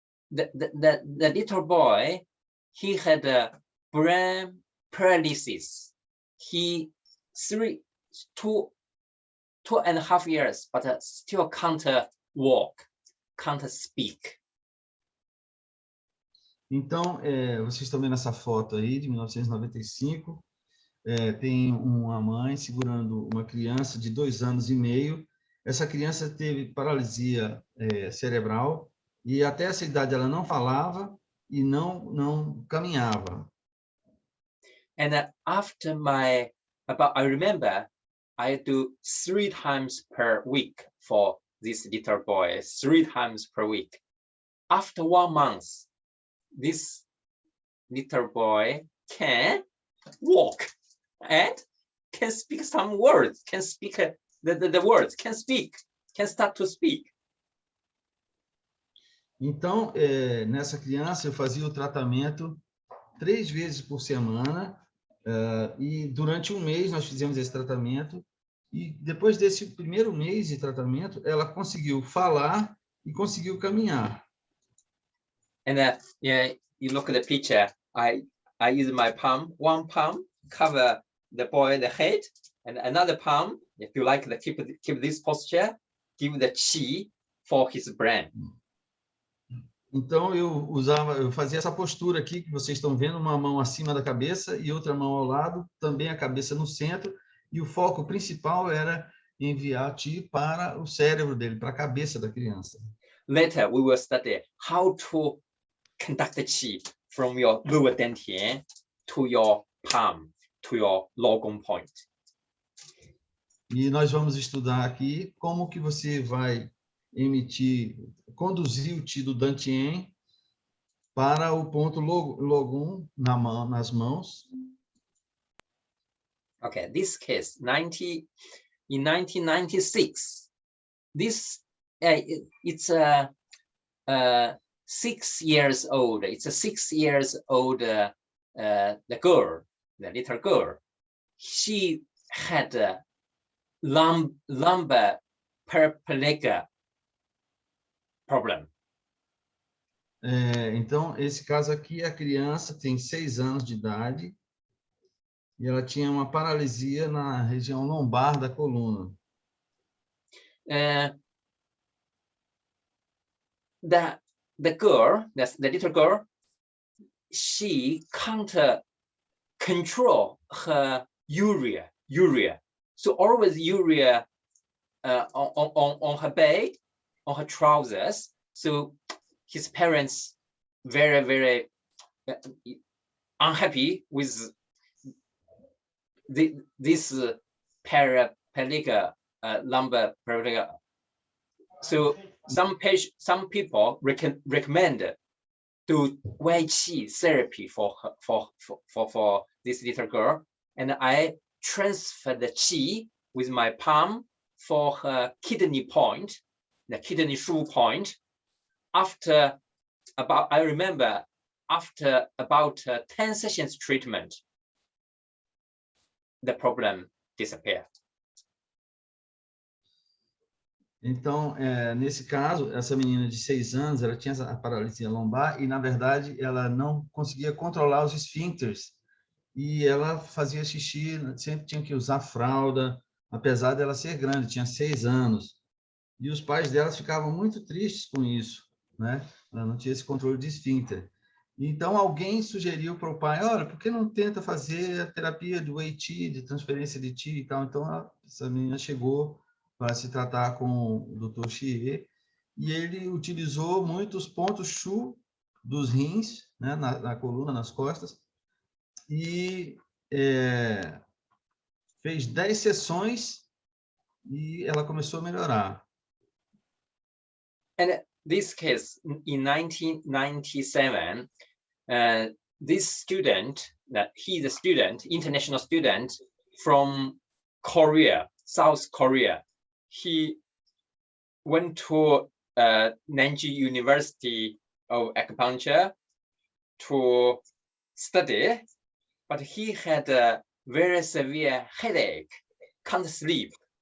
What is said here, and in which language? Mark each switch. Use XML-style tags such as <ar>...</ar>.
<en>The little boy, he had a brain paralysis. He 2.5 years, but still can't walk, can't speak.</en> <pt>Então, vocês estão vendo essa foto aí de 1995. Tem uma mãe segurando uma criança de 2 anos e meio. Essa criança teve paralisia cerebral e até essa idade ela não falava e não caminhava.</pt> <en>And after I remember, I do 3 times per week for this little boy, 3 times per week. After 1 month, this little boy can walk and can speak some words, can speak the words, can start to speak.</en> <pt>Então, nessa criança, eu fazia o tratamento 3 vezes por semana, e durante 1 mês nós fizemos esse tratamento, e depois desse primeiro mês de tratamento, ela conseguiu falar e conseguiu caminhar.</pt> <en>And you look at the picture, I use my palm, 1 palm, cover the boy, the head, and another palm, if you like, keep this posture, give the Qi for his brain.</en> <pt>Então, eu fazia essa postura aqui, que vocês estão vendo, uma mão acima da cabeça e outra mão ao lado, também a cabeça no centro, e o foco principal era enviar Qi para o cérebro dele, para a cabeça da criança.</pt> <en>Later, we will study how to conduct the Qi from your lower dantian to your palm, to your logong point.</en> <pt>E nós vamos estudar aqui como que você vai conduzir o Qi do Dantien para o ponto Logum nas mãos.</pt> <en>Okay, this case, in 1996, this it's 6 years old. It's a 6 years old the little girl. She had a lumbar paraplegia problem.</en> <pt>Então, esse caso aqui, a criança tem 6 anos de idade e ela tinha uma paralisia na região lombar da coluna.</pt> <en>The little girl, she can't control her urea. So always urea on her bed, on her trousers. So his parents very unhappy with this paraplegia, lumbar paraplegia. So some people recommend do Wei Qi therapy for this little girl, and I transfer the Qi with my palm for her kidney point, the kidney shu point. After about 10 sessions treatment, the problem disappear.</en> <pt>Então, nesse caso, essa menina de 6 anos, ela tinha a paralisia lombar e, na verdade, ela não conseguia controlar os esfíncteres. E ela fazia xixi, sempre tinha que usar fralda, apesar dela ser grande, tinha 6 anos. E os pais dela ficavam muito tristes com isso, né? Ela não tinha esse controle de esfíncter. Então, alguém sugeriu para o pai, olha, por que não tenta fazer a terapia do Wei Qi, de transferência de Qi e tal? Então, essa menina chegou para se tratar com o Dr.Xie, e ele utilizou muitos pontos Shu dos rins, né, na coluna, nas costas, e fez 10 sessões e ela começou a melhorar.</pt> <en>And this case, in 1997, this student, that he's a student, international student from Korea, South Korea. He went to Nanjing University of Acupuncture to study, but he had a very severe headache, can't sleep.</en>